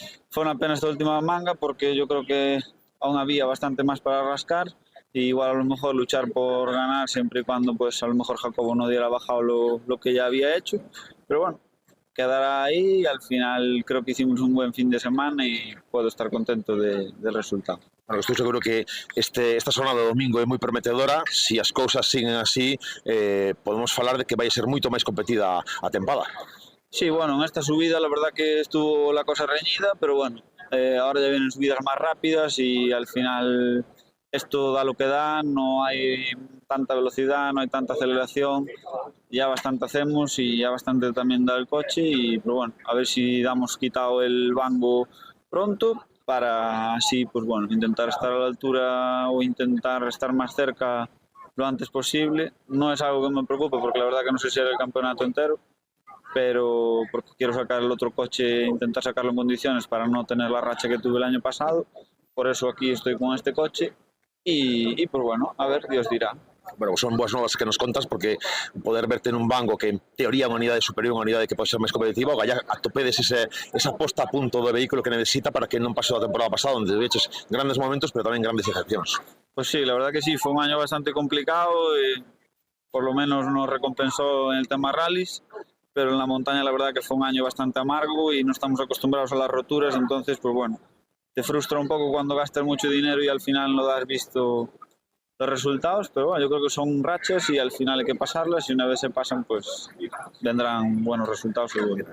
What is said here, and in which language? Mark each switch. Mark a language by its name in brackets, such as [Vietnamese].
[Spanish] Fue una pena esta última manga porque yo creo que aún había bastante más para rascar y igual a lo mejor luchar por ganar siempre y cuando pues a lo mejor Jacobo no diera bajado lo que ya había hecho. Pero bueno, quedará ahí. Al final creo que hicimos un buen fin de semana y puedo estar contento del resultado. [Galician] Bueno, estou seguro que esta jornada de domingo é moi prometedora. Si as cousas siguen así, podemos falar de que vai ser moito máis competida a tempada. [Spanish] Sí, bueno, en esta subida la verdad que estuvo la cosa reñida, pero bueno, ahora ya vienen subidas más rápidas y al final esto da lo que da, no hay tanta velocidad, no hay tanta aceleración, ya bastante hacemos y ya bastante también da el coche y pero bueno, a ver si damos quitado el bango pronto para así pues bueno, intentar estar a la altura o intentar estar más cerca lo antes posible. No es algo que me preocupe porque la verdad que no sé si era el campeonato entero, pero porque quiero sacar el otro coche, intentar sacarlo en condiciones para no tener la racha que tuve el año pasado, por eso aquí estoy con este coche. Y pues bueno, a ver, Dios dirá. [Galician] Bueno, son boas novas que nos contas porque poder verte nun banco que en teoría é unha unidade superior, unha unidade que pode ser máis competitiva, o galla atopedes esa posta a punto do vehículo que necesita para que non pase a temporada pasada onde veches grandes momentos pero tamén grandes excepcións. [Spanish] Pues sí, la verdad que sí, fue un año bastante complicado, por lo menos nos recompensó en el tema rallies, pero en la montaña la verdad que fue un año bastante amargo y no estamos acostumbrados a las roturas, entonces pues bueno, te frustra un poco cuando gastas mucho dinero y al final no das visto los resultados, pero bueno, yo creo que son rachas y al final hay que pasarlas y una vez se pasan pues vendrán buenos resultados seguro.